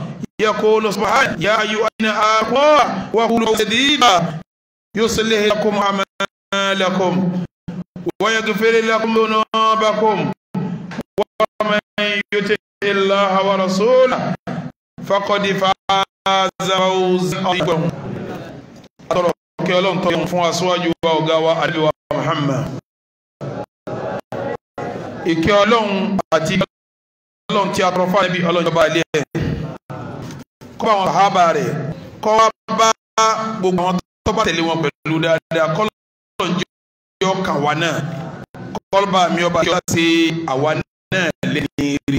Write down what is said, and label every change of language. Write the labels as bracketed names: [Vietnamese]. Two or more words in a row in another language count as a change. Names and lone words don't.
[Arabic] يقول سبحانه يا أيها الذين آمنوا وقولوا سديدا يصلح لكم أعمالكم ويغفر لكم ذنوبكم ومن يطع الله ورسوله فقد فاز فوزا عظيما. [Yoruba] kí Ọlọ́run tó yàn fún aṣáájú wa ọ̀gá wa Ànábì wa Muhammad. Ìkẹ́ Ọlọ́run àti Ọlọ́run tí a tọrọ fún Ànábì Ọlọ́run bá ilé ẹ̀ kó bá wọn sàhábà rẹ̀ kó wá bá gbogbo àwọn tó bá tẹ̀lé wọn pẹ̀lú dáadáa kó Ọlọ́run jẹ́ ọkàn wa náà kó bá mi ọba kí ó ṣe àwa náà lẹ́ni rí.